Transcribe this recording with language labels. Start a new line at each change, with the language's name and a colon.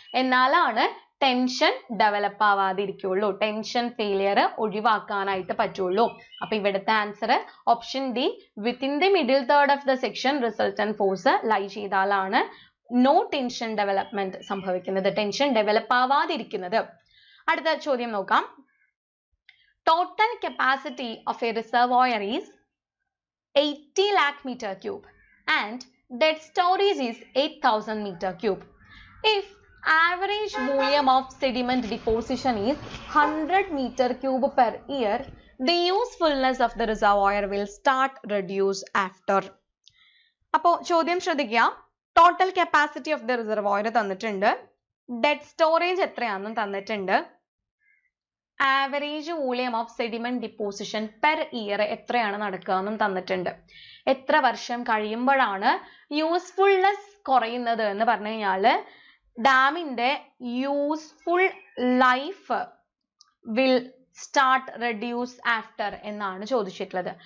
Malayalam: എന്നാലാണ് tension develop ആവാതിരിക്കുള്ളൂ, tension failure ഒഴിവാക്കാനായിട്ട് പറ്റുള്ളൂ. അപ്പൊ ഇവിടുത്തെ answer option D,
English: within the middle third of the section
Malayalam: resultant force ലൈ ചെയ്താലാണ് നോ ടെൻഷൻ ഡെവലപ്മെന്റ് സംഭവിക്കുന്നത്, ടെൻഷൻ ഡെവലപ്പ് ആവാതിരിക്കുന്നത്. അടുത്ത ചോദ്യം നോക്കാം.
English: Total capacity of a reservoir is 80 lakh meter cube and dead storage is 8000 meter cube. If average volume of sediment deposition is 100 meter cube per year, the usefulness of the reservoir will start reduce after.
Malayalam: അപ്പോൾ ചോദ്യം ശ്രദ്ധിക്കുക. Total capacity of the reservoir തന്നിട്ടുണ്ട്, dead storage എത്രയാണെന്നും തന്നിട്ടുണ്ട്, average volume of sediment deposition per year എത്രയാണ് നടക്കുക എന്നും തന്നിട്ടുണ്ട്. എത്ര വർഷം കഴിയുമ്പോഴാണ് യൂസ്ഫുൾനെസ് കുറയുന്നത് എന്ന് പറഞ്ഞു കഴിഞ്ഞാൽ ഡാമിന്റെ useful life
English: will start reduce after
Malayalam: എന്നാണ് ചോദിച്ചിട്ടുള്ളത്.